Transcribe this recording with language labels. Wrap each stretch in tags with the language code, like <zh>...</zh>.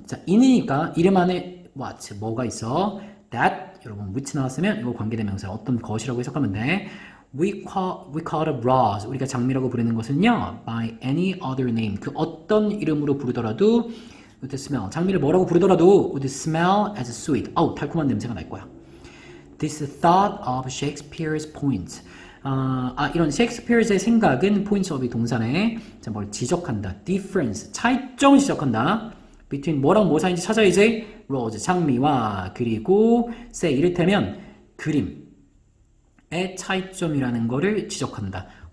<ko>자, in이니까 이름 안에 what 뭐가 있어? that 여러분 which 나왔으면 이거 관계대명사 어떤 것이라고 해석하면 돼.</ko> <en>We call a rose.</en> <ko>우리가 장미라고 부르는 것은요</ko> <en>by any other name</en> <ko>그 어떤 이름으로 부르더라도</ko> <en>would smell</en> <ko>장미를 뭐라고 부르더라도</ko> <en>would smell as sweet.</en> <ko>달콤한 냄새가 날 거야.</ko> <en>This thought of Shakespeare's point.</en> <ko>이런 셰익스피어의 생각은</ko> <en>points of</en> <ko>이 동사네. 자, 뭘 지적한다. difference 차이점을 지적한다. between 뭐랑 뭐 사이인지 찾아야지. rose 장미와 그리고 say 이를테면 그림의 차이점이라는 거를 지적한다.</ko>